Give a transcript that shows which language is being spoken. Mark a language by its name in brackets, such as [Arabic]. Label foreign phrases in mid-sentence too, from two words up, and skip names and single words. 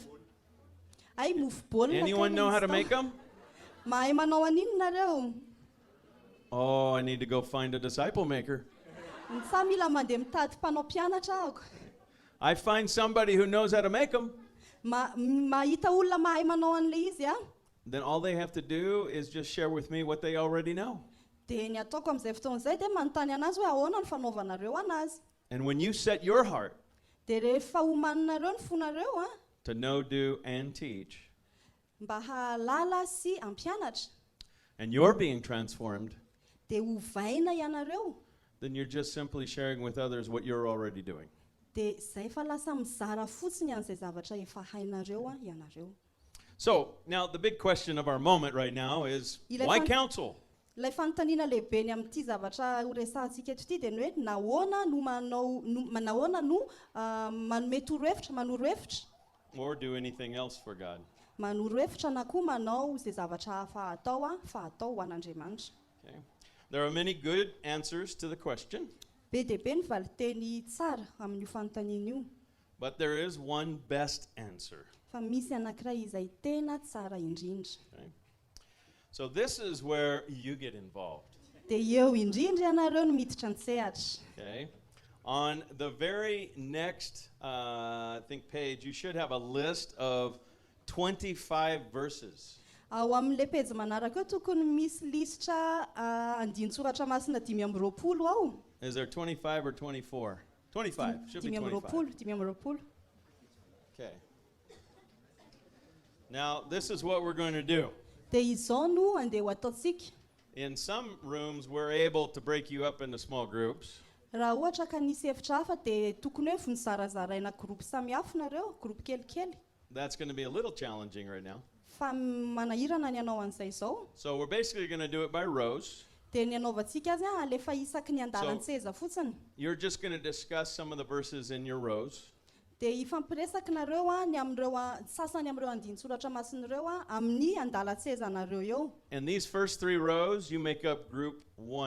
[Malagasy] Ay mofo baolina. [English] Anyone know how to make them? [Malagasy] Mahay manao an'ino nareo? [English] Oh, I need to go find a disciple maker. [Malagasy] Sa mila mandeha mitady mpanao mpianatra ahako. [English] I find somebody who knows how to make them. [Malagasy] Mahita olona mahay manao an'le izy [English] Then all they have to do is just share with me what they already know. [Malagasy] Dia ny ataoko amin'izay fotoan'izay dia manontany anazy hoe ahoana ny fanaovanareo anazy. [English] And when you set your heart [Malagasy] Dia rehefa homaninareo ny fonareo [English] to know, do, and teach, [Malagasy] mba hahalala sy hampianatra, [English] and you're being transformed, [Malagasy] dia hovaina ianareo, [English] then you're just simply sharing with others what you're already doing. [Malagasy] dia izay fa lasa mizara fotsiny an'izay zavatra efa hainareo ianareo. [English] So, now the big question of our moment right now is, why counsel? [Malagasy] Ilay fanontaniana lehibe ny amin'ity zavatra horesantsika eto ity dia ny hoe nahoana no manome torohevitra, manoro hevitra, [English] Or do anything else for God? [Malagasy] manoro hevitra na koa manao izay zavatra fa atao ho an'Andriamanitra. [English] Okay. There are many good answers to the question, [Malagasy] Be dia be ny valiteny tsara amin'io fanontaniana io. [English] but there is one best answer. [Malagasy] Fa misy anankiray izay tena tsara indrindra. [English] Okay? So this is where you get involved. [Malagasy] Dia eo indrindra ianareo no miditra an-tsehatra. [English] Okay? On the very next, I think page, you should have a list of 25 verses. [Malagasy] Ao amin'ilay pejy manaraka eo tokony misy lisitra andin-tsoratra masina 520 ao. [English] Is there 25 or 24? 25. Should be 25. [Malagasy] 520. [English] Okay. Now, this is what we're going to do. [Malagasy] Dia izao no andeha ho ataontsika. [English] In some rooms, we're able to break you up into small groups. [Malagasy] Raha ohatra ka nisy hevitra hafa dia tokony hoe vonozarazaraina groupe samihafa nareo, groupe kelikely. [English] That's going to be a little challenging right now. [Malagasy] Fa manahirana ny anao an'izay izao. [English] So we're basically going to do it by rows. [Malagasy] Dia ny anaovantsika azy alefa isaky ny andalan-tseza fotsiny. [English] You're just going to discuss some of the verses in your rows. [Malagasy] Dia ifampiresaka nareo ny amin'ireo sasany amin'ireo andin-tsoratra masin'ireo amin'ny andalan-tseza nareo eo. [English] And these first 3 rows, you make up group 1.